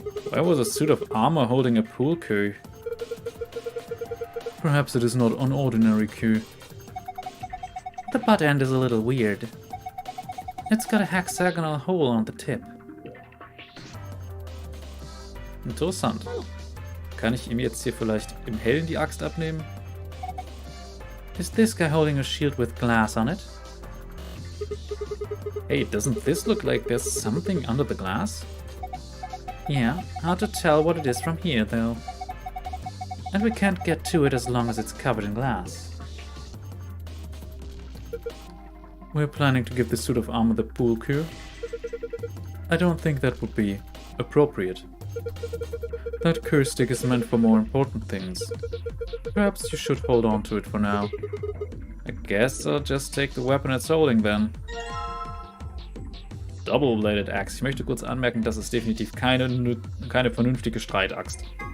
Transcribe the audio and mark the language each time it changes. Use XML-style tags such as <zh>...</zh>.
<en>Why was a suit of armor holding a pool cue? Perhaps it is not an ordinary cue. The butt end is a little weird. It's got a hexagonal hole on the tip.</en> <de>Interessant. Kann ich ihm jetzt hier vielleicht im Hellen die Axt abnehmen?</de> <en>Is this guy holding a shield with glass on it? Hey, doesn't this look like there's something under the glass? Yeah, hard to tell what it is from here, though. And we can't get to it as long as it's covered in glass. We're planning to give the suit of armor the pool cue. I don't think that would be appropriate. That curse stick is meant for more important things. Perhaps you should hold on to it for now. I guess I'll just take the weapon it's holding then.</en> <de>Double-Bladed Axe. Ich möchte kurz anmerken, das ist definitiv keine vernünftige Streitaxt.</de>